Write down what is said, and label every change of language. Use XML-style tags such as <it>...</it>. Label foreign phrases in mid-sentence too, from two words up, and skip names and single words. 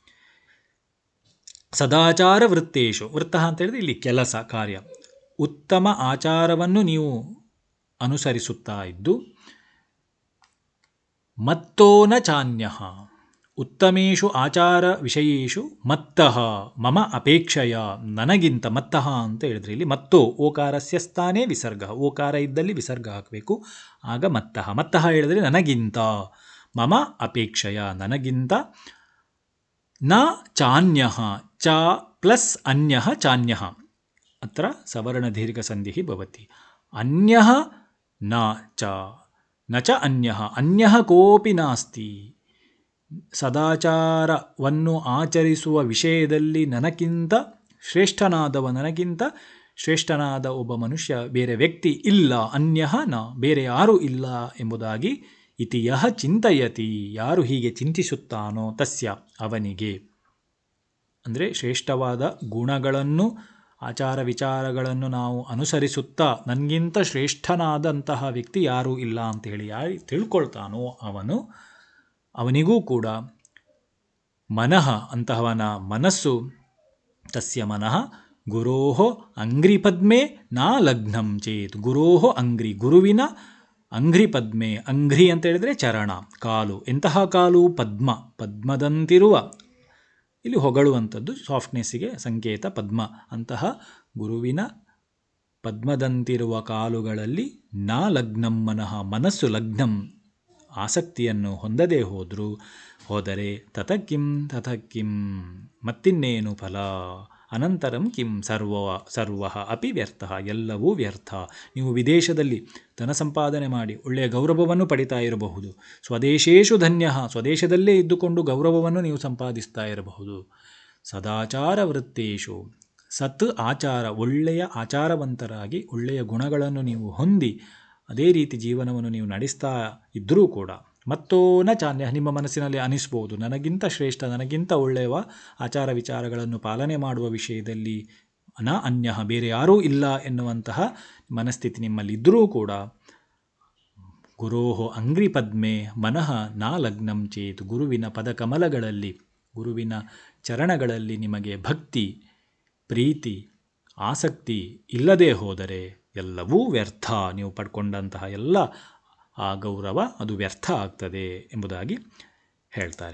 <sa>ಸದಾಚಾರ ವೃತ್ತೇಶು,</sa> <kn>ವೃತ್ತ ಅಂತ ಹೇಳಿದ್ರೆ ಇಲ್ಲಿ ಕೆಲಸ ಕಾರ್ಯ. ಉತ್ತಮ ಆಚಾರವನ್ನು ನೀವು ಅನುಸರಿಸುತ್ತಾ ಇದ್ದು,</kn> <sa>ಮತ್ತೋ ನ ಚಾನ್ಯಃ, ಉತ್ತಮೇಶು ಆಚಾರ ವಿಷಯೇಶು ಮತ್ತಃ ಮಮ ಅಪೇಕ್ಷೆಯ,</sa> <kn>ನನಗಿಂತ. ಮತ್ತಃ ಅಂತ ಹೇಳಿದ್ರೆ ಇಲ್ಲಿ</kn> <sa>ಮತ್ತೋ ಓಕಾರಸ್ಯ ಸ್ಥಾನೇ ವಿಸರ್ಗ,</sa> <kn>ಓಕಾರ ಇದ್ದಲ್ಲಿ ವಿಸರ್ಗ ಹಾಕಬೇಕು, ಆಗ ಮತ್ತಃ. ಮತ್ತಃ ಹೇಳಿದ್ರೆ ನನಗಿಂತ,</kn> <sa>ಮಮ ಅಪೇಕ್ಷೆಯ</sa> <kn>ನನಗಿಂತ,</kn> <sa>ನ ಚಾನ್ಯಃ,</sa> <kn>ಚ ಪ್ಲಸ್ ಅನ್ಯಃ ಚಾನ್ಯಃ,</kn> <sa>ಅತ್ರ ಸವರ್ಣ ದೀರ್ಘ ಸಂಧಿಃ ಭವತಿ. ಅನ್ಯಃ ನ ಚ, ನ ಚ ಅನ್ಯಃ, ಅನ್ಯಃ ಕೋಪಿ ನಾಸ್ತಿ.</sa> <kn>ಸದಾಚಾರವನ್ನು ಆಚರಿಸುವ ವಿಷಯದಲ್ಲಿ ನನಗಿಂತ ಶ್ರೇಷ್ಠನಾದ ಒಬ್ಬ ಮನುಷ್ಯ, ಬೇರೆ ವ್ಯಕ್ತಿ ಇಲ್ಲ.</kn> <sa>ಅನ್ಯಃ ನ,</sa> <kn>ಬೇರೆ ಯಾರೂ ಇಲ್ಲ ಎಂಬುದಾಗಿ.</kn> <sa>ಇತಿ ಯಃ ಚಿಂತಯತಿ,</sa> <kn>ಯಾರು ಹೀಗೆ ಚಿಂತಿಸುತ್ತಾನೋ, ತಸ್ಯ ಅವನಿಗೆ, ಅಂದರೆ ಶ್ರೇಷ್ಠವಾದ ಗುಣಗಳನ್ನು ಆಚಾರ ವಿಚಾರಗಳನ್ನು ನಾವು ಅನುಸರಿಸುತ್ತಾ ನನಗಿಂತ ಶ್ರೇಷ್ಠನಾದಂತಹ ವ್ಯಕ್ತಿ ಯಾರೂ ಇಲ್ಲ ಅಂತೇಳಿ ಯಾರು ತಿಳ್ಕೊಳ್ತಾನೋ ಅವನಿಗೂ ಕೂಡ ಮನಃ, ಅಂತಹವನ ಮನಸ್ಸು,</kn> <sa>ತಸ್ಯ ಮನಃ ಗುರೋಃ ಅಂಘ್ರಿಪದ್ಮೆ ನಾ ಲಗ್ನಂ ಚೇತ್. ಗುರೋಃ ಅಂಘ್ರಿ,</sa> <kn>ಗುರುವಿನ ಅಂಘ್ರಿಪದ್ಮೆ. ಅಂಘ್ರಿ ಅಂತ ಹೇಳಿದರೆ ಚರಣ, ಕಾಲು. ಎಂತಹ ಕಾಲು? ಪದ್ಮ, ಪದ್ಮದಂತಿರುವ, ಇಲ್ಲಿ ಹೊಗಳುವಂಥದ್ದು, ಸಾಫ್ಟ್ನೆಸ್ಸಿಗೆ ಸಂಕೇತ ಪದ್ಮ. ಅಂತಹ ಗುರುವಿನ ಪದ್ಮದಂತಿರುವ ಕಾಲುಗಳಲ್ಲಿ</kn> <sa>ನಾ ಲಗ್ನಂ ಮನಃ,</sa> <kn>ಮನಸ್ಸು ಲಗ್ನಂ, ಆಸಕ್ತಿಯನ್ನು ಹೊಂದದೇ ಹೋದರೆ ತತಕಿಂ ಮತ್ತಿನ್ನೇನು ಫಲ,</kn> <sa>ಅನಂತರಂ ಕಿಂ ಸರ್ವಃ ಅಪಿ ವ್ಯರ್ಥ,</sa> <kn>ಎಲ್ಲವೂ ವ್ಯರ್ಥ. ನೀವು ವಿದೇಶದಲ್ಲಿ ಧನ ಸಂಪಾದನೆ ಮಾಡಿ ಒಳ್ಳೆಯ ಗೌರವವನ್ನು ಪಡಿತಾ ಇರಬಹುದು.</kn> <sa>ಸ್ವದೇಶೇಶು ಧನ್ಯಃ,</sa> <kn>ಸ್ವದೇಶದಲ್ಲೇ ಇದ್ದುಕೊಂಡು ಗೌರವವನ್ನು ನೀವು ಸಂಪಾದಿಸ್ತಾ ಇರಬಹುದು.</kn> <sa>ಸದಾಚಾರ ವೃತ್ತೇಶು, ಸತ್ ಆಚಾರ,</sa> <kn>ಒಳ್ಳೆಯ ಆಚಾರವಂತರಾಗಿ ಒಳ್ಳೆಯ ಗುಣಗಳನ್ನು ನೀವು ಹೊಂದಿ ಅದೇ ರೀತಿ ಜೀವನವನ್ನು ನೀವು ನಡೆಸ್ತಾ ಇದ್ದರೂ ಕೂಡ,</kn> <sa>ಮತ್ತೋ ನ ಚಾನ್ಯ,</sa> <kn>ನಿಮ್ಮ ಮನಸ್ಸಿನಲ್ಲಿ ಅನಿಸ್ಬೋದು ನನಗಿಂತ ಶ್ರೇಷ್ಠ, ನನಗಿಂತ ಒಳ್ಳೆಯ ಆಚಾರ ವಿಚಾರಗಳನ್ನು ಪಾಲನೆ ಮಾಡುವ ವಿಷಯದಲ್ಲಿ</kn> <sa>ನ ಅನ್ಯ,</sa> <kn>ಬೇರೆ ಯಾರೂ ಇಲ್ಲ ಎನ್ನುವಂತಹ ಮನಸ್ಥಿತಿ ನಿಮ್ಮಲ್ಲಿದ್ದರೂ ಕೂಡ,</kn> <sa>ಗುರೋಃ ಅಂಘ್ರಿ ಪದ್ಮೆ ಮನಃ ನಾ ಲಗ್ನಂ ಚೇತ್,</sa> <kn>ಗುರುವಿನ ಪದಕಮಲಗಳಲ್ಲಿ, ಗುರುವಿನ ಚರಣಗಳಲ್ಲಿ ನಿಮಗೆ ಭಕ್ತಿ, ಪ್ರೀತಿ, ಆಸಕ್ತಿ ಇಲ್ಲದೆ ಹೋದರೆ ಎಲ್ಲವೂ ವ್ಯರ್ಥ. ನೀವು ಪಡ್ಕೊಂಡಂತಹ ಎಲ್ಲ ಆ ಗೌರವ ಅದು ವ್ಯರ್ಥ ಆಗ್ತದೆ ಎಂಬುದಾಗಿ ಹೇಳ್ತಾರೆ.</kn>